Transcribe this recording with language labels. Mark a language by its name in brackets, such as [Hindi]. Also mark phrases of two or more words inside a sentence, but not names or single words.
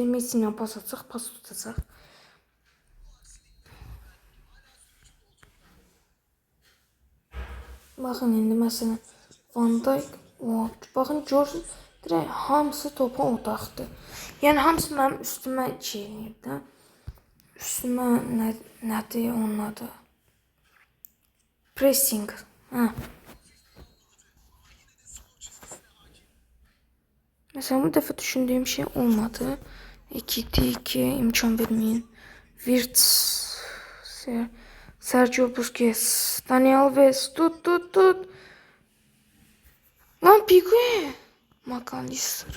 [Azerbaijani] Messi ilə pas atacaq, pas tutacaq. Baxın indi məsələn Van Dijk, baxın görün, direkt hamısı topa odaqdır. Yəni hamısı mənim üstümə çeynəyib də. Üstümə nədir onun adı? Pressing. Hə. [Turkish] Mesela bu defa düşündüğüm şey olmadı. 2-2 imkan vermeyin. Wirtz, Sergio Busquets, Dani Alves, [Azerbaijani] tut. [Turkish] Lan Pique, McAllister.